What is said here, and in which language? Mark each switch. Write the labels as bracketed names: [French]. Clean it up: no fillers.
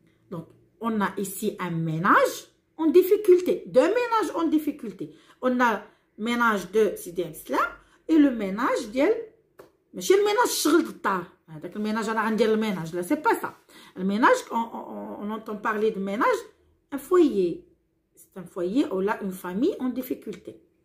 [French] Donc, on a ici un ménage en difficulté, 2 ménages en difficulté. On a le ménage [Arabic] de Sidi Abdeslam et le ménage ديال ماشي الميناج شغل الدار، هذاك الميناج انا غندير الميناج، لا سي با سا. [French] الميناج on entend parler de ménage, un foyer. C'est un foyer ou là une famille en difficulté.